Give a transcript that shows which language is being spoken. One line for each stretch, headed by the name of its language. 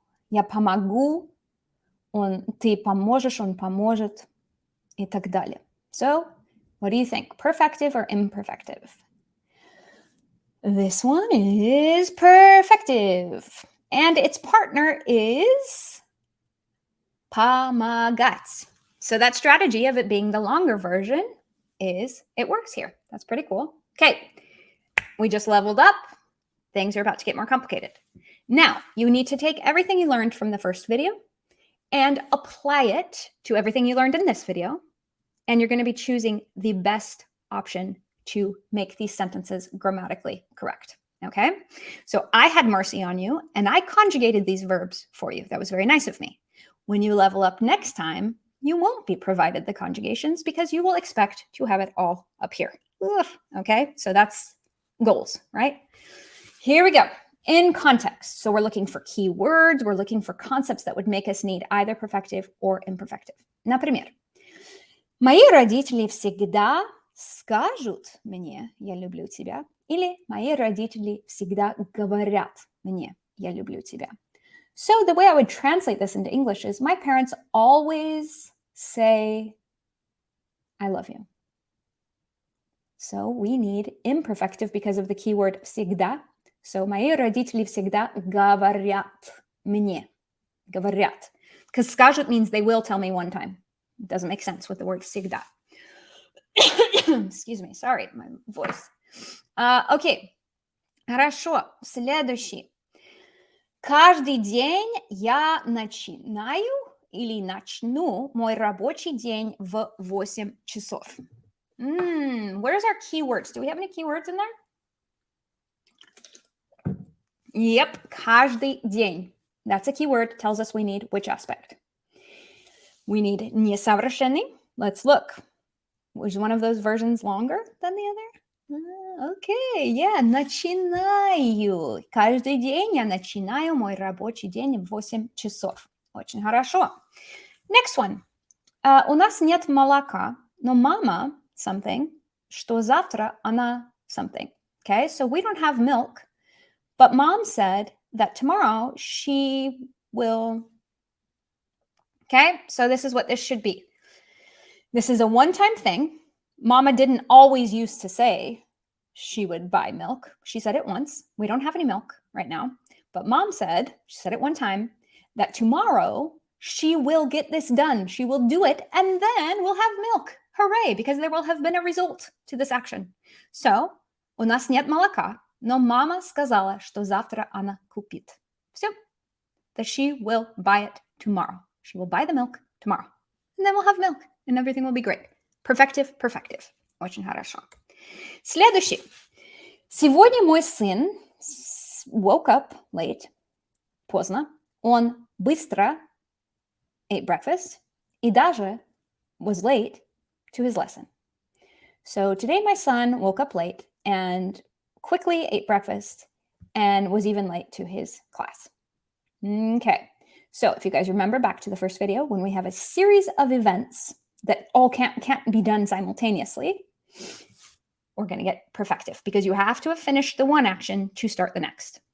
Russian: Я помогу, ты поможешь, он поможет, и так далее.
English: So, what do you think? Perfective or imperfective? This one is perfective. And its partner is помогать. So that strategy of it being the longer version it works here. That's pretty cool. Okay, we just leveled up. Things are about to get more complicated. Now, you need to take everything you learned from the first video and apply it to everything you learned in this video. And you're going to be choosing the best option to make these sentences grammatically correct. Okay? So I had mercy on you and I conjugated these verbs for you. That was very nice of me. When you level up next time, you won't be provided the conjugations because you will expect to have it all up here. Ugh, okay? So that's goals, right? Here we go. In context. So we're looking for keywords. We're looking for concepts that would make us need either perfective or imperfective.
Russian: Например, мои родители всегда скажут мне «я люблю тебя» или мои родители всегда говорят мне «я люблю тебя».
English: So the way I would translate this into English is my parents always say I love you. So we need imperfective because of the keyword всегда.
Russian: So мои родители всегда говорят мне. Говорят.
English: Because скажут means they will tell me one time. It doesn't make sense with the word всегда. Excuse me, sorry, my voice.
Russian: Okay, хорошо, следующий. Каждый день я начинаю или начну мой рабочий день в 8 часов.
English: Where's our keywords? Do we have any keywords in there? Yep, каждый день. That's a keyword, tells us we need which aspect. We need несовершенный. Let's look. Was one of those versions longer than the other? Okay, yeah, начинаю.
Russian: Каждый день я начинаю мой рабочий день в 8 часов. Очень хорошо.
English: Next one.
Russian: У нас нет молока, но мама something, что завтра она something.
English: Okay, so we don't have milk, but mom said that tomorrow she will. Okay, so this is what this should be. This is a one-time thing. Mama didn't always used to say she would buy milk. She said it once. We don't have any milk right now. But mom said, she said it one time, that tomorrow she will get this done. She will do it, and then we'll have milk. Hooray, because there will have been a result to this action.
Russian: So, у нас нет молока, но мама сказала, что завтра она купит.
English: So, that she will buy it tomorrow. She will buy the milk tomorrow. And then we'll have milk, and everything will be great. Perfective, perfective.
Russian: Очень хорошо. Следующий. Сегодня мой сын
English: woke up late,
Russian: поздно. Он быстро
English: ate breakfast
Russian: и даже
English: was late to his lesson. So today my son woke up late and quickly ate breakfast, and was even late to his class. Okay, so if you guys remember back to the first video, when we have a series of events that all can't be done simultaneously, we're going to get perfective because you have to have finished the one action to start the next.